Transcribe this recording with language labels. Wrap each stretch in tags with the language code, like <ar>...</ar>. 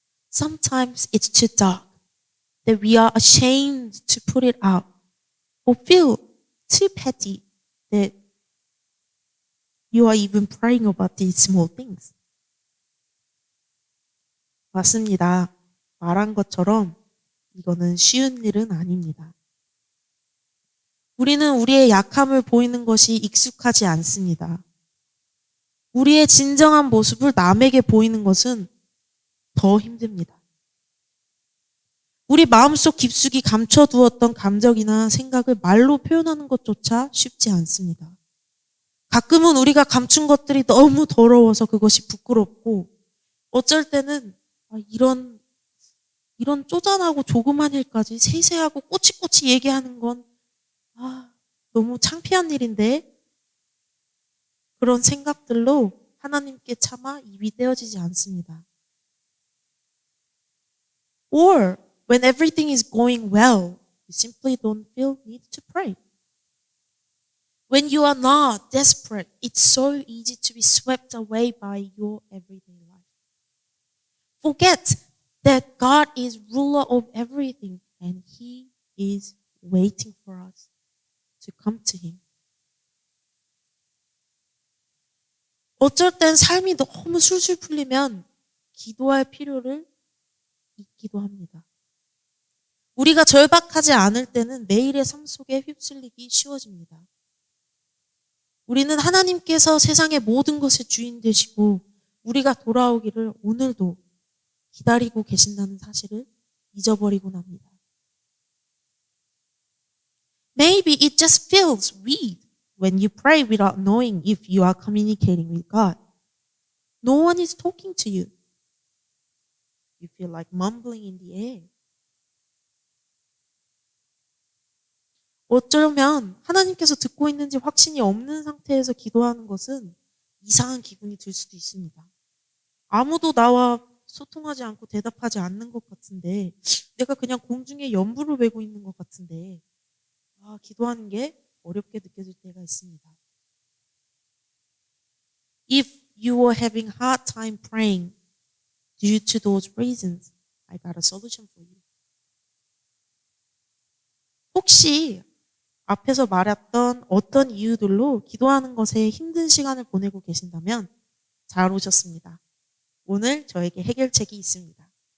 <en>Sometimes it's too dark that we are ashamed to put it out or feel too petty that you are even praying about these small things.</en> <ko>맞습니다. 말한 것처럼 이거는 쉬운 일은 아닙니다. 우리는 우리의 약함을 보이는 것이 익숙하지 않습니다. 우리의 진정한 모습을 남에게 보이는 것은 더 힘듭니다. 우리 마음속 깊숙이 감춰두었던 감정이나 생각을 말로 표현하는 것조차 쉽지 않습니다. 가끔은 우리가 감춘 것들이 너무 더러워서 그것이 부끄럽고 어쩔 때는 이런 쪼잔하고 조그만 일까지 세세하고 꼬치꼬치 얘기하는 건 너무 창피한 일인데 그런 생각들로 하나님께 차마 입이 떼어지지 않습니다.</ko> <en>Or when everything is going well, you simply don't feel need to pray. When you are not desperate, it's so easy to be swept away by your everyday life. Forget that God is ruler of everything and He is waiting for us to come to Him.</en> <ko>어쩔 땐 삶이 너무 술술 풀리면 기도할 필요를 잊기도 합니다. 우리가 절박하지 않을 때는 매일의 삶 속에 휩쓸리기 쉬워집니다. 우리는 하나님께서 세상의 모든 것의 주인 되시고 우리가 돌아오기를 오늘도 기다리고 계신다는 사실을 잊어버리곤 합니다.</ko> <en>Maybe it just feels weird when you pray without knowing if you are communicating with God. No one is talking to you. You feel like mumbling in the air.</en> <ko>어쩌면 하나님께서 듣고 있는지 확신이 없는 상태에서 기도하는 것은 이상한 기분이 들 수도 있습니다. 아무도 나와 소통하지 않고 대답하지 않는 것 같은데 내가 그냥 공중에 연부를 외고 있는 것 같은데 기도하는 게 어렵게 느껴질 때가 있습니다.</ko> <en>If you were having hard time praying due to those reasons, I got a solution for you.</en> <ko>혹시 앞에서 말했던 어떤 이유들로 기도하는 것에 힘든 시간을 보내고 계신다면 잘 오셨습니다. 오늘 저에게 해결책이 있습니다.</ko>